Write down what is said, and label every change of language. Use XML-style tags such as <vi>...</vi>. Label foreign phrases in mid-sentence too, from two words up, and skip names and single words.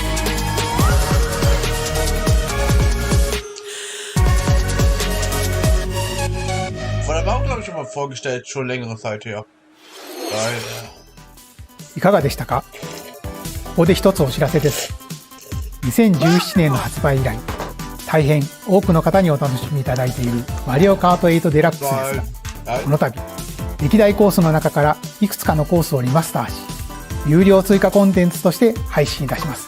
<de>Von der Bauch habe ich schon mal vorgestellt, schon längere Zeit her. Geil.</de> <ja>いかがでしたか？ここで一つお知らせです。2017年の発売以来、大変多くの方にお楽しみいただいているマリオカート8デラックスですが、この度、歴代コースの中からいくつかのコースをリマスターし、有料追加コンテンツとして配信いたします。</ja>